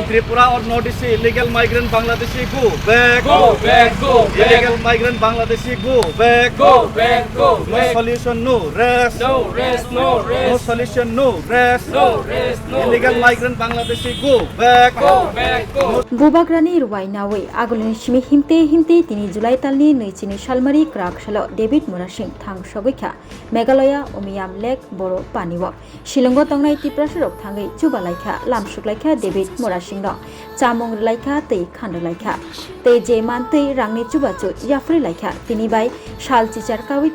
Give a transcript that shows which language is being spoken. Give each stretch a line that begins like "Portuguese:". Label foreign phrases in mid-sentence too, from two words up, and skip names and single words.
English: त्रिपुरा और north east से illegal migrant Bangladeshi go back. illegal migrant Bangladeshi go back. No solution no rest. No solution no rest. illegal migrant Bangladeshi go back.
Kok Borok: Bubagrani Ruwainawe Agulin Shimi Himte Tini Julai Talni Nichini Shalmari Krakshalo David Murashing Thang Shogika Meghalaya Omiyam Lake Boro Paniwak Shillongo Tongnai Tiprasharok Tangai Chubalaika Lamshuklaika David Murashing Dong Chamong Laika Tei Khanda Laika Tei Jeman Tei Rangni Chubachu Jafri Laika Tini Bai Shal Chichar Kawi